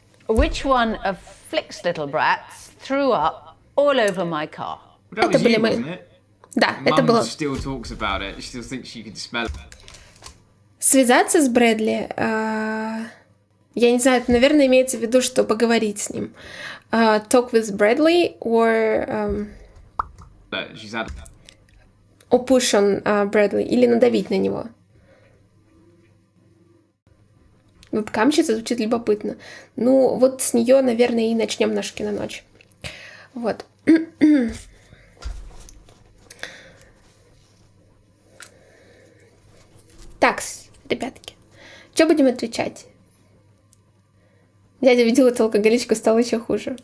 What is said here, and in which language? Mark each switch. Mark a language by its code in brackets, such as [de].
[en] Which one of Flick's little brats threw up all over my car? That was you, wasn't it? [ru] Да, это было. [en] Mum still talks about it. She still thinks she can smell it. [ru] Связаться с Брэдли, я не знаю, это, наверное, имеется в виду, что поговорить с ним. [en] Talk with Bradley or push on Bradley, [ru] или надавить на него. Вебкамщица звучит любопытно. Ну, вот с нее, наверное, и начнем нашу киноночь. Вот. Так, ребятки, что будем отвечать? Дядя видел эту алкоголичку, стало еще хуже.